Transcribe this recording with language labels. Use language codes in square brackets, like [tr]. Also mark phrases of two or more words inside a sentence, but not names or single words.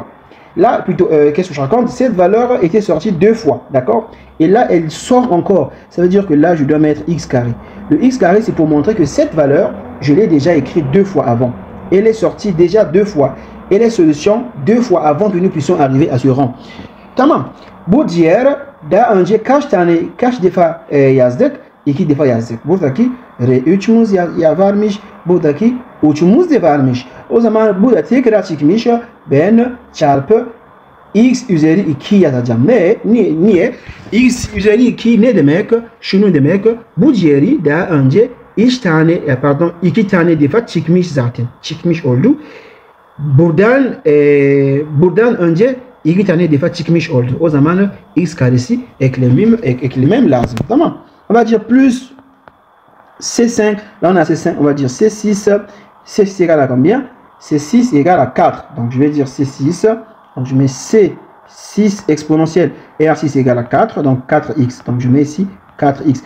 [fr] Là, plutôt, qu'est-ce que je raconte? Cette valeur était sortie 2 fois. D'accord? Et là, elle sort encore. Ça veut dire que là, je dois mettre x carré. Le x carré, c'est pour montrer que cette valeur, je l'ai déjà écrite 2 fois avant. Elle est sortie déjà 2 fois. Et les solutions 2 fois avant que nous puissions arriver à ce rang. [tr] Tamam. Bu diğer daha önce kaç defa yazdık? 2 defa yazdık. Buradaki R3'ümüz varmış. Buradaki 3'ümüz de varmış. O zaman burada tekrar çıkmış. Ben çarpı x üzeri 2 yazacağım. Niye? X üzeri 2 ne demek? Şunu demek. Bu diğeri daha önce 2 tane defa çıkmış zaten. Çıkmış oldu. Buradan önce 2 tane defa çıkmış oldu. O zaman x karesi eklemem lazım. Tamam. [fr] On va dire plus C5. Là on a C5. On va dire C6. C6 égale à combien? C6 égale à 4. Donc je vais dire C6. Donc je mets C6 exponentielle. R6 égale à 4. Donc 4x. Donc je mets ici 4x.